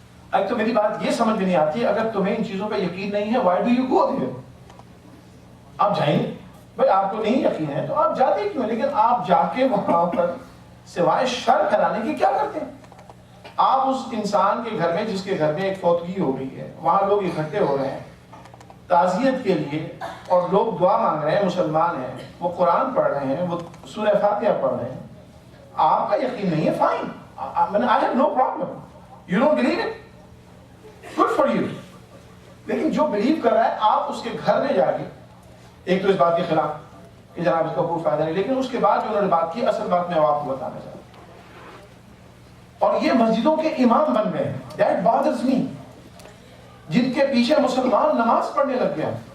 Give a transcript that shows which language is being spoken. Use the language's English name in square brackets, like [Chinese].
[Urdu] اب تو میری بات یہ سمجھ میں نہیں آتی، اگر تمہیں ان چیزوں پہ یقین نہیں ہے [English] Why do you go there? [Urdu] آپ جائیں، بھائی آپ کو نہیں یقین ہے تو آپ جاتے کیوں؟ لیکن آپ جا کے وہاں پر سوائے شر پھیلانے کی کیا کرتے ہیں؟ آپ اس انسان کے گھر میں جس کے گھر میں ایک فوتگی ہو گئی ہے، وہاں لوگ اکٹھے ہو رہے ہیں تعزیت کے لیے، اور لوگ دعا مانگ رہے ہیں، مسلمان ہیں، وہ قرآن پڑھ رہے ہیں، وہ سورہ فاتحہ پڑھ رہے ہیں. آپ کا یقین نہیں ہے، fine, [English] I have no problem. You don't believe it? Good for you. [Urdu] جو بلیو کر رہا ہے آپ اس کے گھر میں جا کے، ایک تو اس بات کے خلاف کہ جناب اس کا کوئی فائدہ نہیں، لیکن اس کے بعد جو انہوں نے بات کی، اصل بات میں آپ کو بتانا چاہتا ہوں، اور یہ مسجدوں کے امام بن گئے، [English] that bothers me, [Urdu] جن کے پیچھے مسلمان نماز پڑھنے لگ گیا.